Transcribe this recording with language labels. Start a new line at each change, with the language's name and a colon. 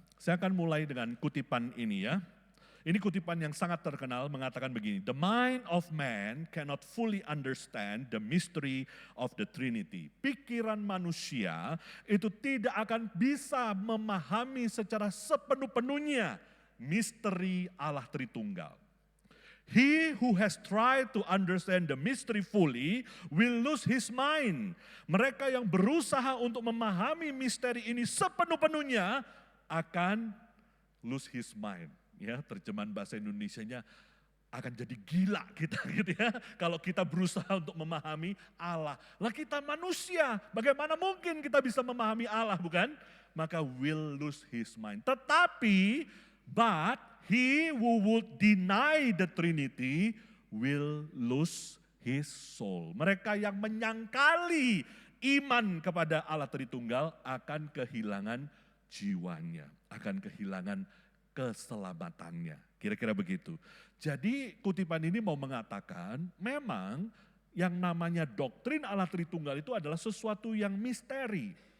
Indonesian: Saya akan mulai dengan kutipan ini ya. Ini kutipan yang sangat terkenal mengatakan begini,
English: "The mind of man cannot fully understand the mystery of the Trinity."
Indonesian: Pikiran manusia itu tidak akan bisa memahami secara sepenuh-penuhnya misteri Allah Tritunggal.
English: He who has tried to understand the mystery fully will lose his mind.
Indonesian: Mereka yang berusaha untuk memahami misteri ini sepenuh-penuhnya akan
English: lose his mind.
Indonesian: Ya, terjemahan bahasa Indonesianya akan jadi gila kita gitu ya. Kalau kita berusaha untuk memahami Allah. Lah kita manusia, bagaimana mungkin kita bisa memahami Allah, bukan?
English: Maka will lose his mind. Tetapi, but he who would deny the Trinity will lose his soul.
Indonesian: Mereka yang menyangkali iman kepada Allah Tritunggal akan kehilangan jiwanya, akan kehilangan keselamatannya. Kira-kira begitu. Jadi kutipan ini mau mengatakan memang yang namanya doktrin Allah Tritunggal itu adalah sesuatu yang misteri.